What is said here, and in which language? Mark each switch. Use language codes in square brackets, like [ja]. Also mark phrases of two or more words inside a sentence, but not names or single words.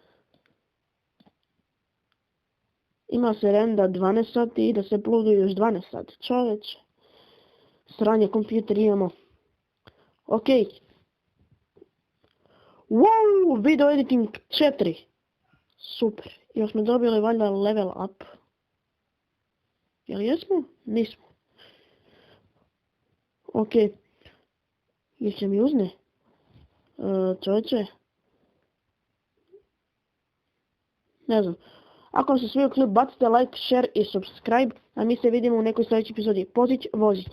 [sr] Ima se renda 12 sati i da se uploaduje još 12 sati. Čoveče. Sranje kompjuter imamo. [en] Ok. Wow, video editing 4. [sr] Super. Još smo dobili valjda [en] level up. [sr] Jel jesmo? Nismo. Ok. Jel mi uzne? Čovječe. Ne znam. Ako vam se svidio klip, bacite [en] like, share [sr] i subscribe, a mi se vidimo u nekoj sljedećoj epizodi. Pozić, Vozić.